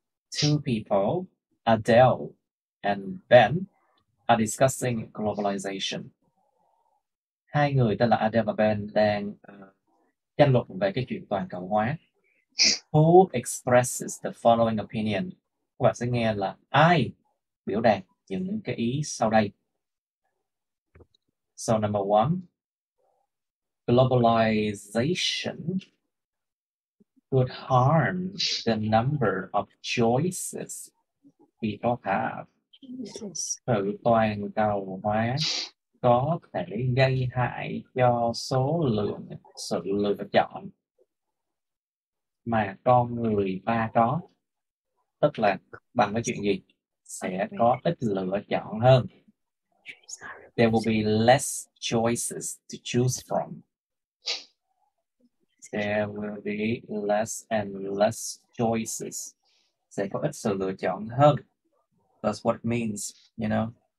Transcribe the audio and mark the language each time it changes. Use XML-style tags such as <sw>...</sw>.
<en>Two people, Adele and Ben, are discussing globalization.</en> <vi>Hai người tên là Adele và Ben đang tranh luận về cái chuyện toàn cầu hóa.</vi> <en>Who expresses the following opinion?</en> <vi>Các bạn sẽ nghe là ai biểu đạt những cái ý sau đây.</vi> <en>So number one, globalization could harm the number of choices people have.</en> <vi>Sự toàn cầu hóa có thể gây hại cho số lượng sự lựa chọn mà con người ta có. Tức là bằng cái chuyện gì? Sẽ có ít lựa chọn hơn.</vi> <en>There will be less choices to choose from. There will be less and less choices.</en> <vi>Sẽ có ít sự lựa chọn hơn.</vi> <en>That's what it means, you know.</en>